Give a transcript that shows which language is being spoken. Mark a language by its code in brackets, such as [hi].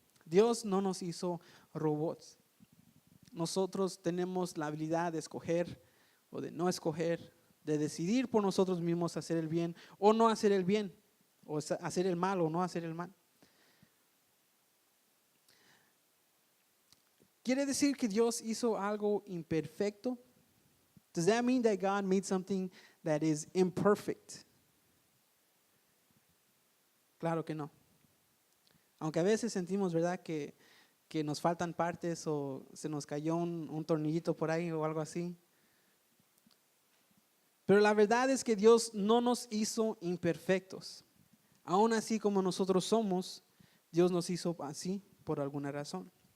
[es] Dios no nos hizo robots. Nosotros tenemos la habilidad de escoger o de no escoger, de decidir por nosotros mismos hacer el bien o no hacer el bien, o hacer el mal o no hacer el mal. ¿Quiere decir que Dios hizo algo imperfecto? [en] Does that mean that God made something that is imperfect? [es] Claro que no. Aunque a veces sentimos, ¿verdad?, que nos faltan partes o se nos cayó un tornillito por ahí o algo así. Pero la verdad es que Dios no nos hizo imperfectos. Aún así como nosotros somos, Dios nos hizo así por alguna razón.